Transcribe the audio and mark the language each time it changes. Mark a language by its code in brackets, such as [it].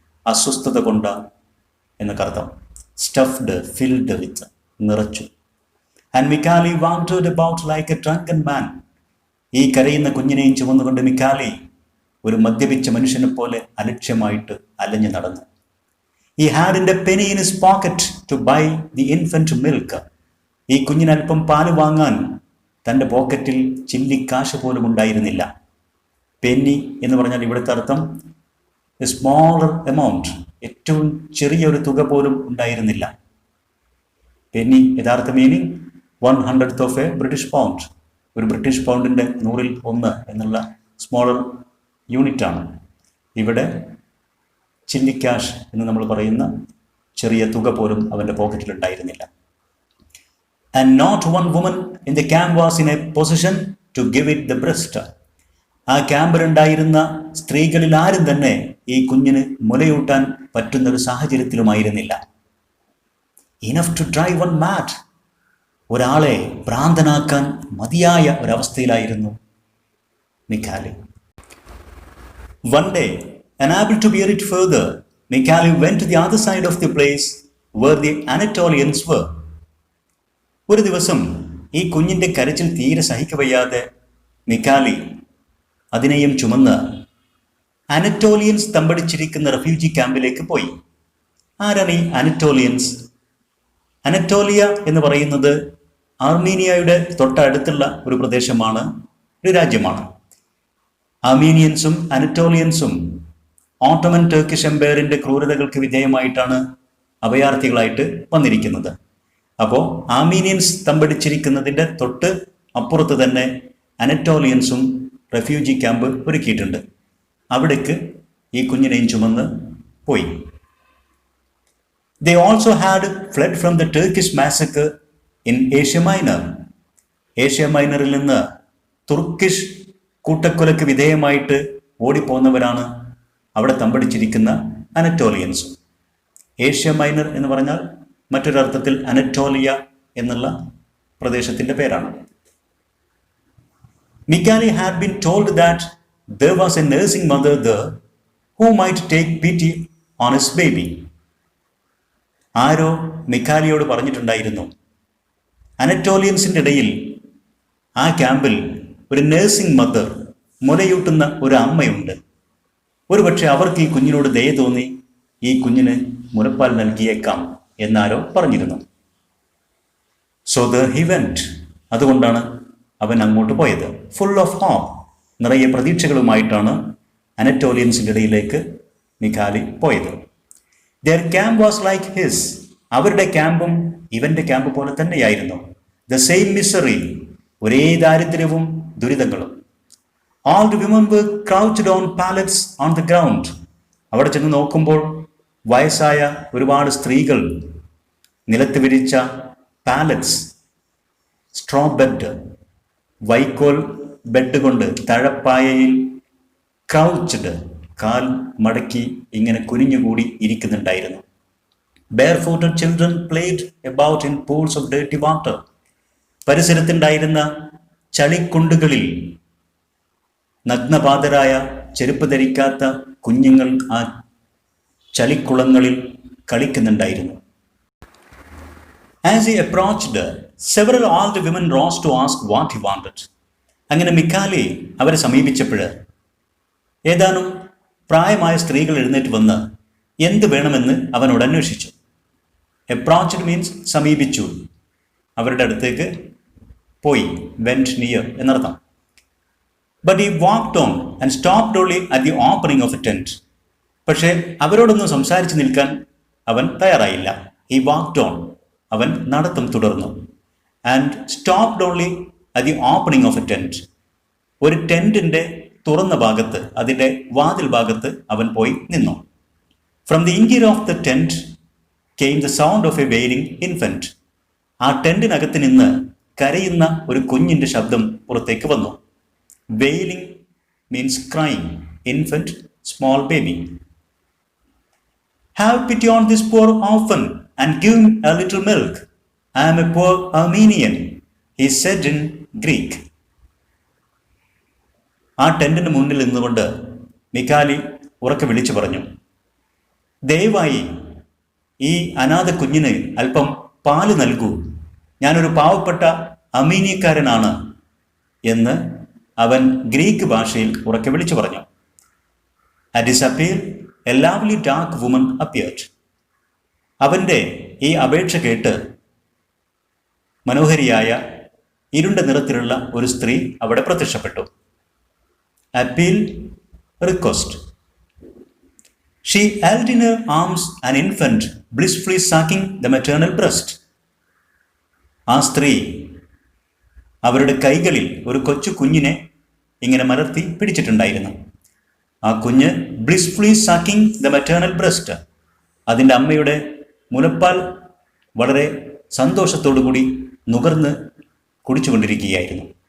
[ml] അസ്വസ്ഥത കൊണ്ട എന്നൊക്കെ അർത്ഥം. [en] stuffed, filled with, [ml] നിറച്ചു. [en] And Michali wandered about like a drunken man. [ml] ഈ കരയുന്ന കുഞ്ഞിനെയും ചുമന്നുകൊണ്ട് മിക്കാലി ഒരു മദ്യപിച്ച മനുഷ്യനെ പോലെ അലക്ഷ്യമായിട്ട് അലഞ്ഞു നടന്നു. [en] He hadn't a penny in his pocket to buy the infant milk. [ml] ഈ കുഞ്ഞിന് അല്പം പാല് വാങ്ങാൻ തൻ്റെ പോക്കറ്റിൽ ചില്ലിക്കാശ് പോലും ഉണ്ടായിരുന്നില്ല. പെന്നി എന്ന് പറഞ്ഞാൽ ഇവിടുത്തെ അർത്ഥം [en] a smaller amount, [ml] ഏറ്റവും ചെറിയൊരു തുക പോലും ഉണ്ടായിരുന്നില്ല. [en] Penny യഥാർത്ഥ meaning 1/100th of a British pound. [ml] ഒരു ബ്രിട്ടീഷ് പൗണ്ടിൻ്റെ 100ൽ 1 എന്നുള്ള സ്മോളർ യൂണിറ്റാണ്. ഇവിടെ ചില്ലിക്കാഷ് എന്ന് നമ്മൾ പറയുന്ന ചെറിയ തുക പോലും അവൻ്റെ പോക്കറ്റിൽ ഉണ്ടായിരുന്നില്ല. [en] And not one woman in the camp was in a position to give it the breast. [ml] ആ ക്യാമ്പിലുണ്ടായിരുന്ന സ്ത്രീകളിൽ ആരും തന്നെ ഈ കുഞ്ഞിന് മുലയൂട്ടാൻ പറ്റുന്നൊരു സാഹചര്യത്തിലുമായിരുന്നില്ല. [en] Enough to drive one mad. [ml] ഒരാളെ ഭ്രാന്തനാക്കാൻ മതിയായ ഒരവസ്ഥയിലായിരുന്നു മിക്കാലി. [en] One day, unable to bear it further, Michali went to the other side of the place where the Anatolians were. [ml] ഒരു ദിവസം ഈ കുഞ്ഞിൻ്റെ കരച്ചിൽ തീരെ സഹിക്കവയ്യാതെ മിക്കാലി അതിനെയും ചുമന്ന് അനറ്റോലിയൻസ് തമ്പടിച്ചിരിക്കുന്ന റെഫ്യൂജി ക്യാമ്പിലേക്ക് പോയി. ആരാണ് ഈ അനറ്റോലിയൻസ്? അനറ്റോലിയ എന്ന് പറയുന്നത് ആർമീനിയയുടെ തൊട്ടടുത്തുള്ള ഒരു പ്രദേശമാണ്, ഒരു രാജ്യമാണ്. ആർമീനിയൻസും അനറ്റോലിയൻസും ഓട്ടോമൻ ടർക്കിഷ് എംപയറിൻ്റെ ക്രൂരതകൾക്ക് വിധേയമായിട്ടാണ് അഭയാർത്ഥികളായിട്ട് വന്നിരിക്കുന്നത്. അപ്പോൾ ആർമീനിയൻസ് തമ്പടിച്ചിരിക്കുന്നതിൻ്റെ തൊട്ട് അപ്പുറത്ത് തന്നെ അനറ്റോലിയൻസും റെഫ്യൂജി ക്യാമ്പ് ഒരുക്കിയിട്ടുണ്ട്. അവിടേക്ക് ഈ കുഞ്ഞിനെയും ചുമന്ന് പോയി. [en] They also had fled from the Turkish massacre in Asia Minor. [ml] Asia മൈനറിൽ നിന്ന് തുർക്കിഷ് കൂട്ടക്കൊലക്ക് വിധേയമായിട്ട് ഓടിപ്പോന്നവരാണ് അവിടെ തമ്പടിച്ചിരിക്കുന്ന അനറ്റോലിയൻസും. ഏഷ്യ മൈനർ എന്ന് പറഞ്ഞാൽ മറ്റൊരർത്ഥത്തിൽ അനറ്റോലിയ എന്നുള്ള പ്രദേശത്തിൻ്റെ പേരാണ്. [en] Michali had been told that there was a nursing mother there who might take pity on his baby. [ml] ആരോ മിക്കാലിയോട് പറഞ്ഞിട്ടുണ്ടായിരുന്നു, അനറ്റോലിയൻസിൻ്റെ ഇടയിൽ ആ ക്യാമ്പിൽ ഒരു നേഴ്സിംഗ് മദർ, മുലയൂട്ടുന്ന ഒരു അമ്മയുണ്ട്. ഒരുപക്ഷെ അവർക്ക് ഈ കുഞ്ഞിനോട് ദയ തോന്നി ഈ കുഞ്ഞിന് മുലപ്പാൽ നൽകിയേക്കാം എന്നാരോ പറഞ്ഞിരുന്നു. [en] So there he went. [ml] അതുകൊണ്ടാണ് അവൻ അങ്ങോട്ട് പോയത്. [en] full of hope, [ml] നിറയെ പ്രതീക്ഷകളുമായിട്ടാണ് അനറ്റോലിയൻസിൻ്റെ ഇടയിലേക്ക് മിഖാലി പോയത്. [en] Their camp was like his. [ml] അവരുടെ ക്യാമ്പും ഇവൻ്റെ ക്യാമ്പ് പോലെ തന്നെയായിരുന്നു. [en] the same misery, [ml] ഒരേ ദാരിദ്ര്യവും ദുരിതങ്ങളും. [en] All the women were crouched on pallets on the ground. [ml] അവിടെ ചെന്ന് നോക്കുമ്പോൾ വയസ്സായ ഒരുപാട് സ്ത്രീകൾ നിലത്ത് വിരിച്ച പാലറ്റ്സ്, സ്ട്രോ ബെഡ്, വൈക്കോൽ ബെഡ് കൊണ്ട് തഴപ്പായയിൽ ക്രൗച്ച്ഡ്, കാൽ മടക്കി ഇങ്ങനെ കുനിഞ്ഞുകൂടി ഇരിക്കുന്നുണ്ടായിരുന്നു. [en] Barefooted children played about in pools of dirty water. [ml] പരിസരത്തുണ്ടായിരുന്ന ചളിക്കുണ്ടുകളിൽ നഗ്നപാതരായ ചെരുപ്പ് ധരിക്കാത്ത കുഞ്ഞുങ്ങൾ ആ ചളിക്കുളങ്ങളിൽ കളിക്കുന്നുണ്ടായിരുന്നു. [en] As he approached, several old women rose to ask what he wanted. [ml] അങ്ങനെ മിക്കാലി അവരെ സമീപിച്ചപ്പോൾ ഏതാനും പ്രായമായ സ്ത്രീകൾ എഴുന്നേറ്റ് വന്ന് എന്ത് വേണമെന്ന് അവനോട് അന്വേഷിച്ചു. അപ്രോച്ച്ഡ് മീൻസ് സമീപിച്ചു, അവരുടെ അടുത്തേക്ക് പോയി, [en] went near [ml] എന്നർത്ഥം. [en] But he walked on and stopped only at the opening of a tent. [ml] പക്ഷേ അവരോടൊന്നും സംസാരിച്ച് നിൽക്കാൻ അവൻ തയ്യാറായില്ല. [en] He walked on, [ml] അവൻ നടത്തം തുടർന്നു. [en] And stopped only at the opening of a tent. [ml] ഒരു ടെന്റിന്റെ തുറന്ന ഭാഗത്ത്, അതിന്റെ വാതിൽ ഭാഗത്ത് അവൻ പോയി നിന്നു. [en] From the interior of the tent came the sound of a wailing infant. [ml] ആ ടെന്റിനകത്ത് നിന്ന് കരയുന്ന ഒരു കുഞ്ഞിന്റെ ശബ്ദം പുറത്തേക്ക് വന്നു. [en] Wailing means crying. Infant, small baby. Have pity on this poor orphan and give him a little milk. I am a poor Armenian, he said in Greek. [ml] ആ ടെന്റിന് മുന്നിൽ നിന്നുകൊണ്ട് മിക്കാലി ഉറക്കെ വിളിച്ചു പറഞ്ഞു, ദയവായി ഈ അനാഥ കുഞ്ഞിന് അല്പം പാല് നൽകൂ, ഞാനൊരു പാവപ്പെട്ട അർമീനിയക്കാരനാണ് എന്ന് അവൻ ഗ്രീക്ക് ഭാഷയിൽ ഉറക്കെ വിളിച്ചു പറഞ്ഞു. [en] At his appeal, a lovely dark woman appeared. [ml] അവൻ്റെ ഈ അപേക്ഷ കേട്ട് മനോഹരിയായ ഇരുണ്ട നിറത്തിലുള്ള ഒരു സ്ത്രീ അവിടെ പ്രത്യക്ഷപ്പെട്ടു. [en] Appeal, request. She held in her arms an infant blissfully sucking the maternal breast. [ml] ആ സ്ത്രീ അവരുടെ കൈകളിൽ ഒരു കൊച്ചു കുഞ്ഞിനെ ഇങ്ങനെ മലർത്തി പിടിച്ചിട്ടുണ്ടായിരുന്നു. ആ കുഞ്ഞ് [en] blissfully sucking the maternal breast, [ml] അതിൻ്റെ അമ്മയുടെ മുലപ്പാൽ വളരെ സന്തോഷത്തോടു കൂടി നുകർന്ന് കുടിച്ചുകൊണ്ടിരിക്കുകയായിരുന്നു.